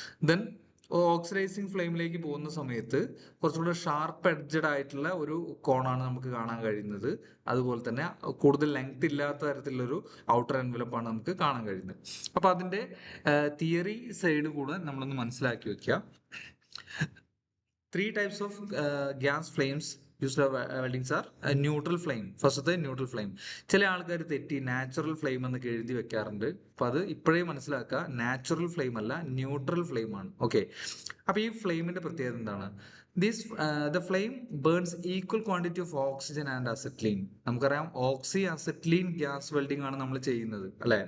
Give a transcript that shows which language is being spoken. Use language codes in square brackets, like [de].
[ml] Then oxidising ഫ്ലെയിമിലേക്ക് പോകുന്ന സമയത്ത് കുറച്ചുകൂടെ ഷാർപ്പ് എഡ്ജഡ് ആയിട്ടുള്ള ഒരു കോണാണ് നമുക്ക് കാണാൻ കഴിയുന്നത്. അതുപോലെ തന്നെ കൂടുതൽ ലെങ്ത് ഇല്ലാത്ത തരത്തിലുള്ളൊരു ഔട്ടർ എൻവലപ്പാണ് നമുക്ക് കാണാൻ കഴിയുന്നത്. അപ്പൊ അതിന്റെ തിയറി സൈഡ് കൂടെ നമ്മളൊന്ന് മനസ്സിലാക്കി വെക്കുക. [en] 3 types of gas flames used for weldings are [ml] neutral flame. ഫസ്റ്റത്തെ ന്യൂട്രൽ ഫ്ലെയിം. ചില ആൾക്കാർ തെറ്റി നാച്ചുറൽ ഫ്ലെയിം എന്നൊക്കെ എഴുതി വെക്കാറുണ്ട്. അപ്പൊ അത് ഇപ്പോഴേ മനസ്സിലാക്കുക, നാച്ചുറൽ ഫ്ലെയിം അല്ല, ന്യൂട്രൽ ഫ്ലെയിം ആണ്. ഓക്കെ, അപ്പൊ ഈ ഫ്ലെയിമിന്റെ പ്രത്യേകത എന്താണ്? [en] The flame burns equal quantity of oxygen and acetylene. [ml] നമുക്കറിയാം, ഓക്സി അസറ്റ്ലീൻ ഗ്യാസ് വെൽഡിംഗ് ആണ് നമ്മൾ ചെയ്യുന്നത്, അല്ലെ?